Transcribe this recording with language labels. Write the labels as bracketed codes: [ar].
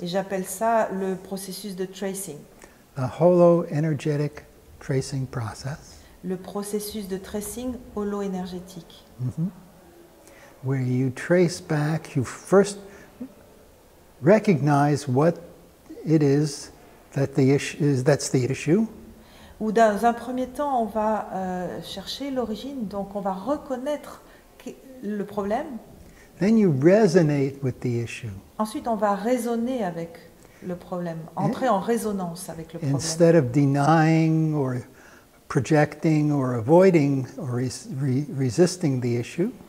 [fr] Et j'appelle ça le processus de tracing, [en] the holo-energetic tracing process, [fr] le processus de tracing holo-énergétique. [en] where you trace back, you first recognize what it is that that's the issue. [fr] Où dans un premier temps, on va chercher l'origine, donc on va reconnaître le problème. [en] Then you resonate with the issue. [fr] Ensuite, on va raisonner avec le problème, entrer en résonance avec le problème. [en] Instead of denying or projecting or avoiding or resisting the issue,